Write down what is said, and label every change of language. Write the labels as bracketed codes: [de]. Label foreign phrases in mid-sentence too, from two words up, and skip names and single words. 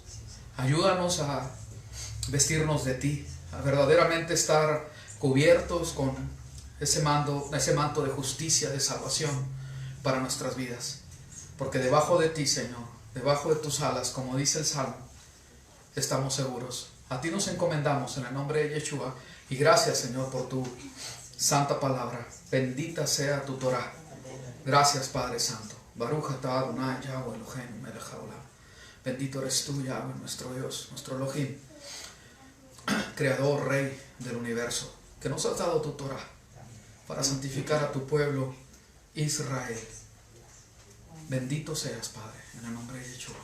[es] Ayúdanos a vestirnos de ti, a verdaderamente estar cubiertos con ese manto de justicia, de salvación para nuestras vidas. Porque debajo de ti, Señor, debajo de tus alas, como dice el Salmo, estamos seguros. A ti nos encomendamos en el nombre de Yeshua. Y gracias, Señor, por tu santa palabra. Bendita sea tu Torah. Gracias, Padre Santo. [he] ברוך אתה אדוני יהוה אלוהינו מלך העולם. [es] Bendito eres tú, Yahweh, nuestro Dios, nuestro Elohim, Creador, Rey del universo, que nos has dado tu Torah para santificar a tu pueblo Israel. Bendito seas, Padre, en el nombre de Yeshua.